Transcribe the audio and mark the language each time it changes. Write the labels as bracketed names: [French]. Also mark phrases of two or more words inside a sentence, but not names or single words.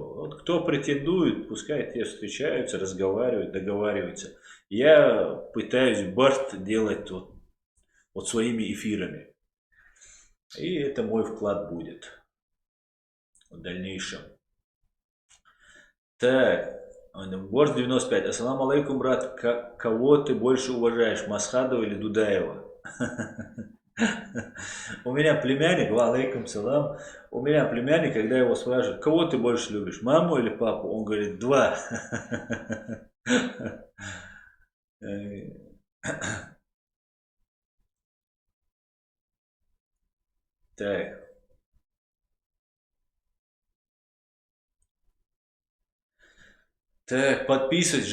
[Russian] Вот кто претендует, пускай те встречаются, разговаривают, договариваются. Я пытаюсь Барт делать вот своими эфирами. И это мой вклад будет в дальнейшем. Так, Борс 95. [Arabic] السلام عليكم, [Russian] брат. Кого ты больше уважаешь, Масхадова или Дудаева? У меня племянник, [Arabic] وعليكم السلام. [Russian] У меня племянник, когда его спрашивают, кого ты больше любишь, маму или папу? Он говорит, два. Так. Так, подписывайтесь.